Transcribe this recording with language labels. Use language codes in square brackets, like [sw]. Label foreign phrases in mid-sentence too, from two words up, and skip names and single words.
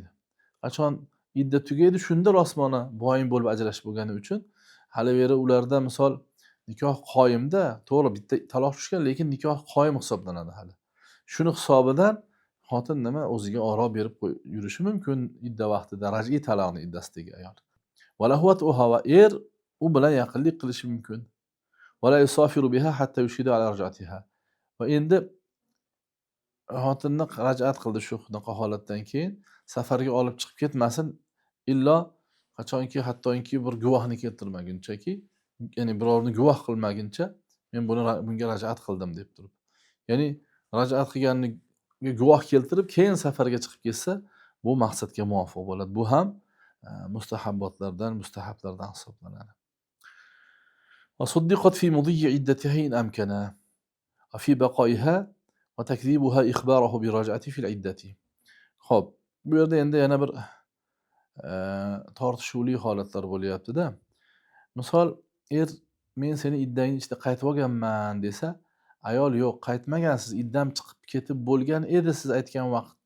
[uz] Qachon idda tugaydi, shunda rostmana boyin bo'lib ajrashib bo'lgani uchun hali beri ularda misol nikoh qoyimda, to'g'ri bitta taloq tushgan, lekin nikoh qoyim hisoblanadi hali. Shuni hisobidan xotin nima o'ziga oro berib yurishi mumkin idda vaqtida, raj'iy taloqni iddasidagi ayol. Walahwatuha va u bilan yaqinlik qilishi mumkin. [ar] ولا يسافر بها حتى يشهد على رجعتها. [uz] Va endi xotinni raj'at qildi shu holatdan keyin safarga olib chiqib ketmasin, illo qachonki hattoki bir guvohni keltirmagunchaki, ya'ni birovni guvoh qilmaguncha men bunga raj'at qildim deb turib. Ya'ni raj'at qilganiga guvoh keltirib, keyin safarga chiqib ketsa, bu maqsadga muvofiq bo'ladi. Bu ham mustahablardan hisoblanadi. [ar] وصدقت في مضي عدتها إن أمكن وفي بقائها وتكذيبها إخباره بالرجعة في العدة. [uz] Xo'p, bu yerda endi yana bir tortishuvli holatlar bo'lyapti-da. Misol, men seni iddangni ichida qaytib olganman desa, ayol yo'q, qaytmagansiz, iddam chiqib ketib bo'lgan edi siz aytgan vaqtda.